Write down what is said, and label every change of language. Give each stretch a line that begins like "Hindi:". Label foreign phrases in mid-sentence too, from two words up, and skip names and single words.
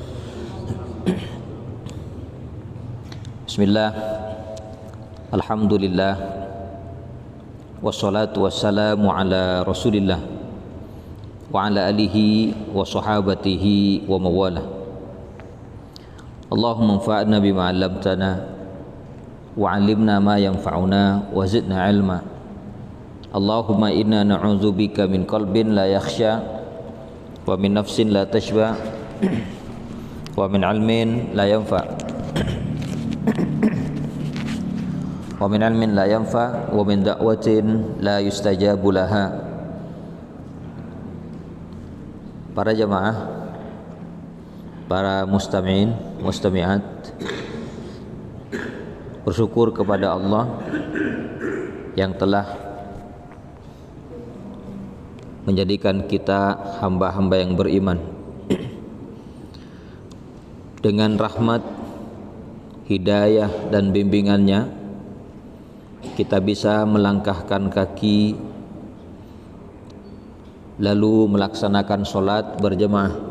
Arabic: بسم الله، الحمد لله، والصلاة والسلام على رسول الله وعلى آله وصحابته وموالاه. اللهم انفعنا بما علمتنا وعلمنا ما ينفعنا وزدنا علما. اللهم إنا نعوذ بك من قلب لا يخشع ومن نفس لا تشبع ومن علم لا ينفع ومن علم لا ينفع ومن دعوة لا يستجاب لها.
Indonesian: Para jamaah, para
Arabic: مستمعين، مستمعات,
Indonesian: bersyukur kepada Allah yang telah menjadikan kita hamba-hamba yang beriman. Dengan rahmat, hidayah dan bimbingannya, kita bisa melangkahkan kaki lalu melaksanakan sholat berjemaah.